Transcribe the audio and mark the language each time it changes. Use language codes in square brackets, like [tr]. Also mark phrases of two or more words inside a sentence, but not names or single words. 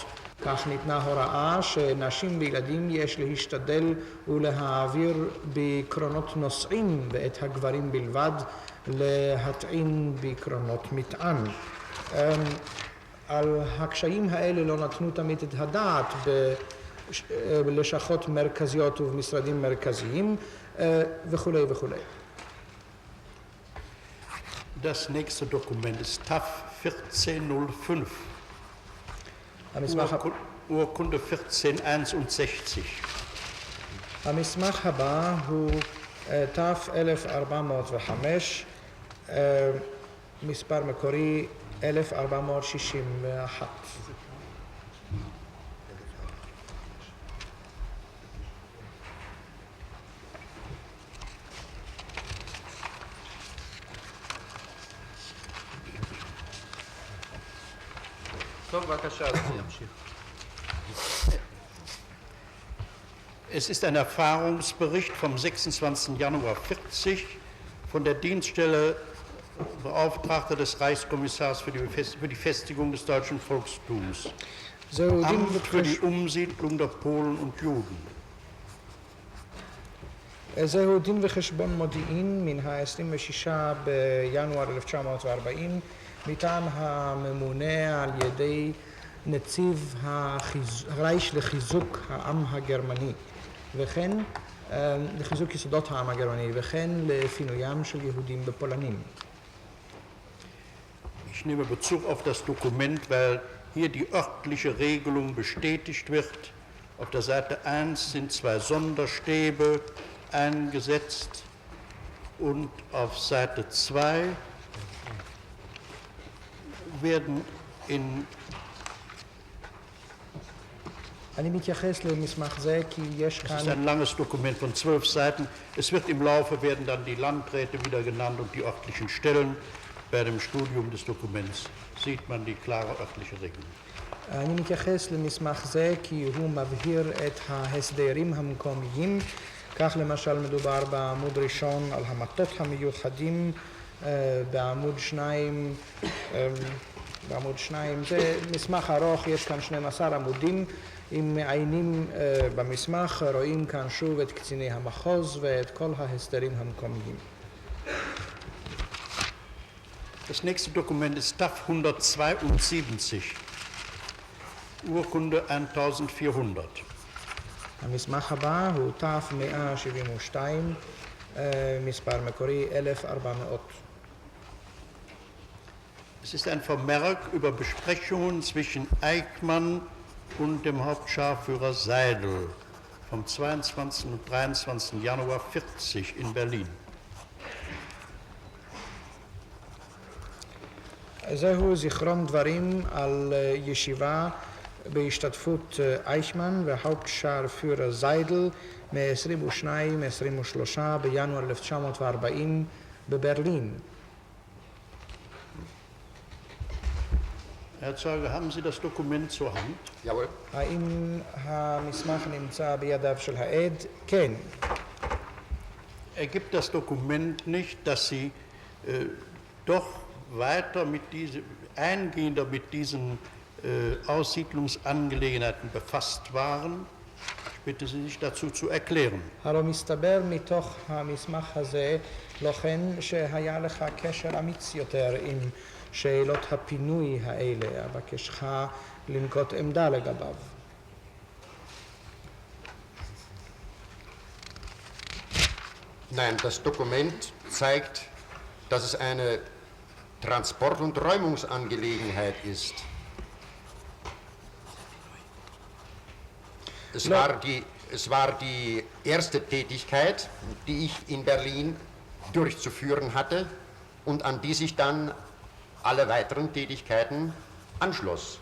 [he] כך ניתנה הוראה שנשים וילדים יש להשתדל ולהעביר בקרונות נוסעים, ואת הגברים בלבד להטעין בקרונות מטען. על הקשיים האלה לא נתנו תמיד את הדעת בלשכות מרכזיות ובמשרדים מרכזיים וכולי וכולי. [de] Das nächste Dokument ist TAF 1405. Urkunde 1461. [he] המסמך הבא הוא תף 1405, מספר מקורי 1461. טוב, בבקשה, אז ימשיך. [de] Es ist ein Erfahrungsbericht vom 26. Januar 40 von der Dienststelle Beauftragter des Reichskommissars für die Festigung des deutschen Volkstums. Amt für die Umsiedlung der Polen und Juden. [he] זהו דין וחשבון מודיעין מן ה-26 בינואר 1940 מטעם הממונה על ידי נציב הרייך לחיזוק העם הגרמני וכן לחיזוק יסודות העם הגרמני וכן לפינוים של יהודים בפולנים. [de] Ich nehme Bezug auf das Dokument, weil hier die örtliche Regelung bestätigt wird. Auf der Seite 1 sind 2 Sonderstäbe eingesetzt und auf Seite 2 werden in Es ist ein langes Dokument von 12 Seiten. Es wird im Laufe werden dann die Landräte wieder genannt und die örtlichen Stellen. Bei dem Studium des Dokuments sieht man die klare örtliche Regelung. [he] אני מתייחס למסמך זה כי הוא מבהיר את ההסדרים המקומיים. כך למשל מדובר בעמוד ראשון על המטות המיוחדים, בעמוד 2 זה מסמך ארוך, יש כאן 12 עמודים. אם מעיינים במסמך רואים כאן שוב את קציני המחוז ואת כל ההסדרים המקומיים. [de] Das nächste Dokument ist TAF 172, Urkunde 1400. [he] המסמך הבא הוא תף 172, מספר מקורי 1400. [de] Es ist ein Vermerk über Besprechungen zwischen Eichmann und dem Hauptscharführer Seidel vom 22. und 23. Januar 40 in Berlin. [he] זהו זיכרון דברים על ישיבה בהשתתפות אייכמן וההאופטשארפיורר זיידל מ-22-23 בינואר 1940 בברלין. [de] Herr Zeuge, haben Sie das Dokument zur Hand? Jawohl. [he] האם המסמך נמצא בידיו של העד? כן. [de] Ergibt das Dokument nicht, dass Sie doch weiter eingehender mit diesen Aussiedlungsangelegenheiten befasst waren? Ich bitte Sie, sich dazu zu erklären. [he] הלא מסתבר מתוך המסמך הזה לכן שהיה לך קשר אמיץ יותר עם שאלות הפינוי האלה, אבקשך לנקוט עמדה לגביו. [de] Nein, das Dokument zeigt, dass es eine Transport- und Räumungsangelegenheit ist. Es war die erste Tätigkeit, die ich in Berlin durchzuführen hatte und an die sich dann alle weiteren Tätigkeiten anschloss.